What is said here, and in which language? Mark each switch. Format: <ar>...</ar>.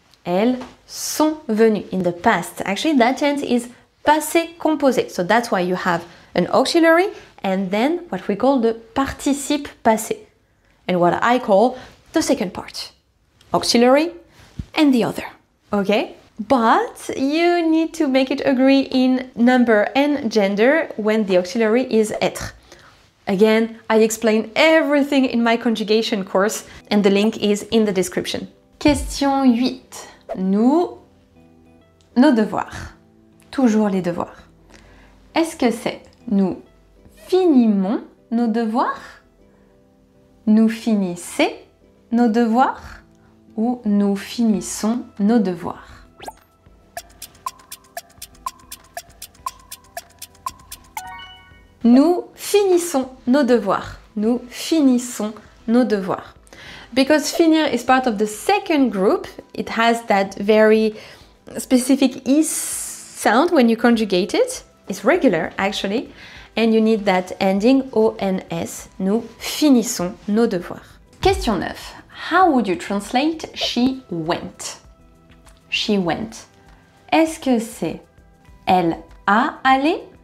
<fr>Elles sont venues</fr> <en>in the past. Actually, that tense is passé composé. So that's why you have an auxiliary and then what we call the participe passé. And what I call the second part. Auxiliary and the other. Okay? But you need to make it agree in number and gender when the auxiliary is être. Again, I explain everything in my conjugation course and the link is in the description.</en> <fr>Question 8. Nos devoirs. Toujours les devoirs. Est-ce que c'est nous finimons nos devoirs? Nous finissez nos devoirs? Ou nous finissons nos devoirs? Nous finissons nos devoirs. Nous finissons nos devoirs.</fr> <en>Because finir is part of the second group, it has that very specific is sound when you conjugate it. It's regular actually. And you need that ending ONS.</en> <fr>Nous finissons nos devoirs.</fr> <en>Question 9. How would you translate she went? She went.</en> <fr>Est-ce que c'est elle a allé?</fr>